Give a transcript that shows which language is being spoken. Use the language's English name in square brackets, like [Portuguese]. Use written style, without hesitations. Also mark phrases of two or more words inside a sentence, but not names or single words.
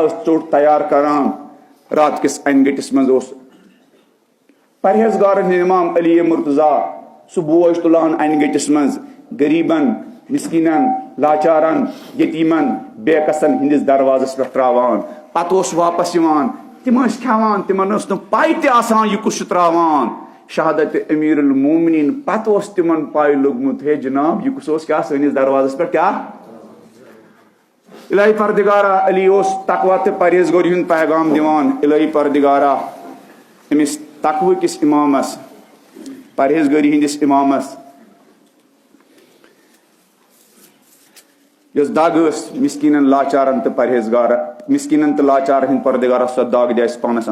[Kashmiri] ٲس ژوٚٹ تیار کران رات کِس انہِ گٔٹِس منٛز اوس پرہیزگارن ہٕنٛدۍ امام علی مرتضیٰ سُہ بوج تُلان انہِ گٔٹِس منٛز غریٖبن مسکیٖنن لاچارن یتیٖمن بے کسن ہٕنٛدِس دروازس پٮ۪ٹھ تراوان پتہٕ اوس واپس یِوان تِم ٲسۍ کھٮ۪وان تِمن ٲس نہٕ پاے تہِ آسان یہِ کُس چھُ تراوان شہادت امیر المومنین پتہٕ اوس تِمن پاے لوٚگمُت ہے جناب یہِ کُس اوس کیٛاہ سٲنِس دروازس پٮ۪ٹھ کیٛاہ الہی پردگارا علی اوس تقوا تہٕ پرہیزگٲری ہُنٛد پیغام دِوان الہی پردگارا أمِس تقوہ کِس امامس پرہیزگٲری ہٕنٛدِس امامس یۄس دگ ٲس مسکیٖنن لاچارن تہٕ پرہیزگار مسکیٖنن تہٕ لاچارن ہٕنٛدۍ پردگارا سۄ دگ دِ اَسہِ پانس